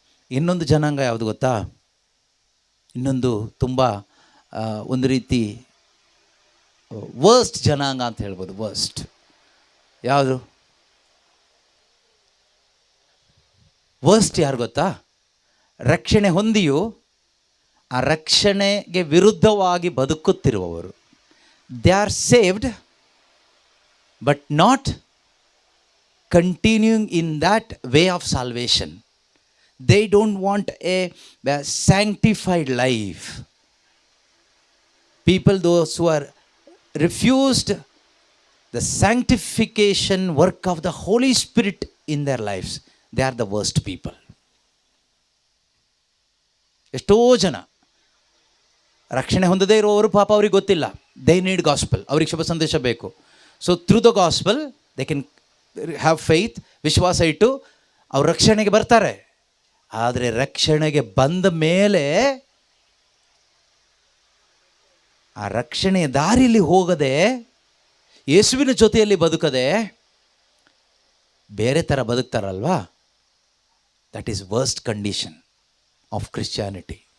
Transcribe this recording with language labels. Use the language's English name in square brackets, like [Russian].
[Kannada] ಇನ್ನೊಂದು ಜನಾಂಗ ಯಾವುದು ಗೊತ್ತಾ? ಇನ್ನೊಂದು ತುಂಬ ಒಂದು ರೀತಿ ವರ್ಸ್ಟ್ ಜನಾಂಗ ಅಂತ ಹೇಳ್ಬೋದು. ವರ್ಸ್ಟ್ ಯಾವುದು? ವರ್ಸ್ಟ್ ಯಾರು ಗೊತ್ತಾ? ರಕ್ಷಣೆ ಹೊಂದಿಯೂ ಆ ರಕ್ಷಣೆಗೆ ವಿರುದ್ಧವಾಗಿ ಬದುಕುತ್ತಿರುವವರು. [English] They are saved but not continuing in that way of salvation. They don't want a sanctified life. People, those who are refused the sanctification work of the Holy Spirit in their lives, they are the worst people. [Kannada] ಎಷ್ಟೋ ಜನ ರಕ್ಷಣೆ ಹೊಂದದೇ ಇರುವವರು, ಪಾಪ ಅವ್ರಿಗೆ ಗೊತ್ತಿಲ್ಲ. [English] they need gospel, [Kannada] ಅವ್ರಿಗೆ ಶುಭ ಸಂದೇಶ ಬೇಕು. [English] so through the gospel they can have faith, [Kannada] ವಿಶ್ವಾಸ ಇಟ್ಟು ಅವ್ರು ರಕ್ಷಣೆಗೆ ಬರ್ತಾರೆ. ಆದರೆ ರಕ್ಷಣೆಗೆ ಬಂದ ಮೇಲೆ ಆ ರಕ್ಷಣೆಯ ದಾರಿಯಲ್ಲಿ ಹೋಗದೆ, ಯೇಸುವಿನ ಜೊತೆಯಲ್ಲಿ ಬದುಕದೆ ಬೇರೆ ಥರ ಬದುಕ್ತಾರಲ್ವಾ, [English] That is worst condition of Christianity.